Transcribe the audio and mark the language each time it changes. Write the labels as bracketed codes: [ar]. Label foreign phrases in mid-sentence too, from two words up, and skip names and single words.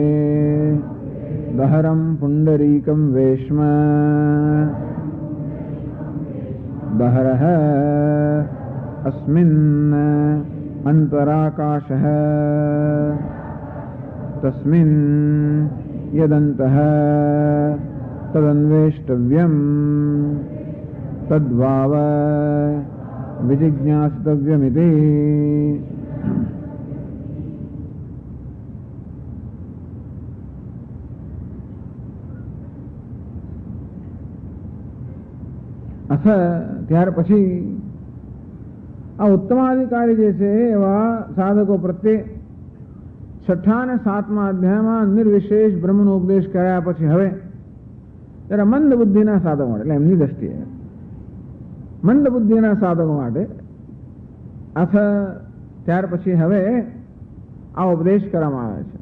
[sa] दहरं पुंडरीकं वेश्म दहरः अस्मिन् अंतराकाशः तस्मिन् यदन्तः तदन्वेष्टव्यम् तद्वाव विजिज्ञासितव्यमिति. [gu] અથ ત્યાર પછી આ ઉત્તમાધિકારી જે છે એવા સાધકો પ્રત્યે 6ઠા અને 7મા અધ્યાયમાં નિર્વિશેષ બ્રહ્મનો ઉપદેશ કર્યા પછી હવે જરા મંદ બુદ્ધિના સાધકો માટે, એટલે એમની દ્રષ્ટિએ મંદ બુદ્ધિના સાધકો માટે અથ ત્યાર પછી હવે આ ઉપદેશ કરવામાં આવે છે.